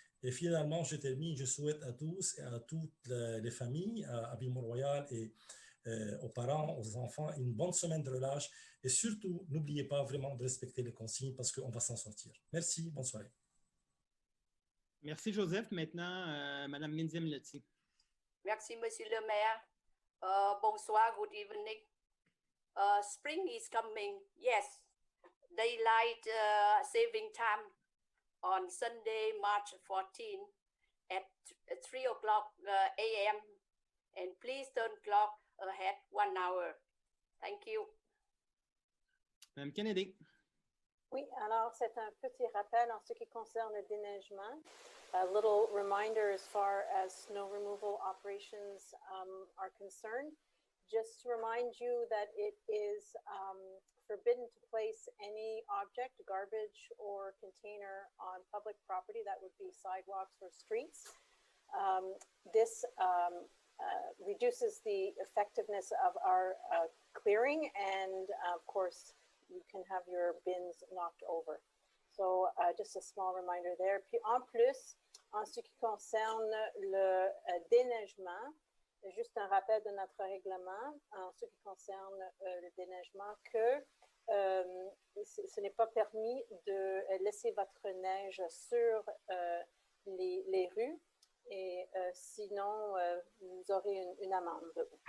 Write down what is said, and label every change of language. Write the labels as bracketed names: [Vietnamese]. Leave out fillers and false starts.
[French] Et finalement, je termine, je souhaite à tous et à toutes les familles, à Ville-Mont-Royal et aux parents, aux enfants, une bonne semaine de relâche. Et surtout, n'oubliez pas vraiment de respecter les consignes parce qu'on va s'en sortir. Merci, bonne soirée. Merci, Joseph. Maintenant, Mme Minzim Leti. Merci, Monsieur le maire. [English] Bonsoir, good evening. Spring is coming. Yes, daylight saving time on Sunday, March 14 at 3 o'clock a.m. And please turn clock ahead 1 hour. Thank you. [French] Mme Kennedy. Oui, alors c'est un petit rappel en ce qui concerne le déneigement. [English] A little reminder as far as snow removal operations are concerned. Just to remind you that it is forbidden to place any object, garbage, or container on public property. That would be sidewalks or streets. This reduces the effectiveness of our clearing, and of course, you can have your bins knocked over. So just a small reminder there. [French] Puis en plus, en ce qui concerne le déneigement, juste un rappel de notre règlement en ce qui concerne le déneigement que ce n'est pas permis de laisser votre neige sur les rues et sinon vous aurez une amende.